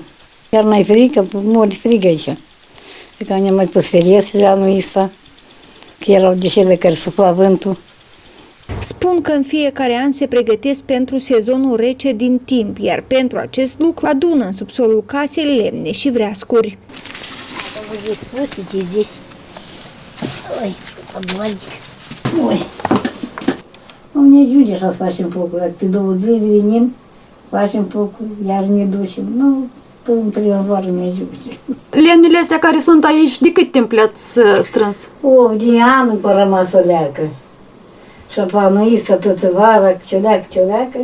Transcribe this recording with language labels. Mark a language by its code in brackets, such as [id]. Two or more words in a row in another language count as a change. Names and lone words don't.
[ro] Chiar n-ai frică, mori frig aici. Că ne-am mai pus ferestre anul ăsta, că erau de cele care sufla vântul. Spun că în fiecare an se pregătesc pentru sezonul rece din timp, iar pentru acest lucru adună în subsolul casei lemne și vreascuri. [ru] Вы здесь спустите, здесь. Ой, подводик. Ой. У меня люди сейчас [ro] facem focul. Pe 20 venim, facem focul, iar ne ducem. Nu, până în primăvară ne ajunge. Lemnele astea care sunt aici, de cât timp le-ați strâns? O, din anul pe rămas o leacă. Și anul ăsta tot vara, cioleacă.